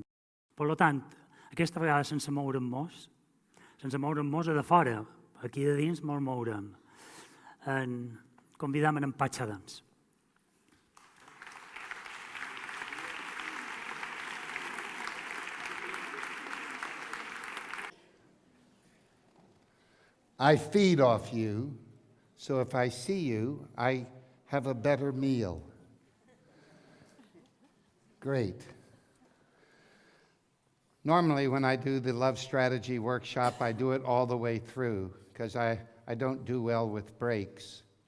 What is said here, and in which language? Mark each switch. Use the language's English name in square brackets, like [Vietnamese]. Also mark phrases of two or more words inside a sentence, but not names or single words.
[Catalan] Per tant, aquesta vegada sense moure'm-nos a de fora, aquí de dins molt mourem. Convidam en Patx Adams. [English] I feed off you, so if I see you, I have a better meal. Great. Normally, when I do the love strategy workshop, I do it all the way through because I don't do well with breaks.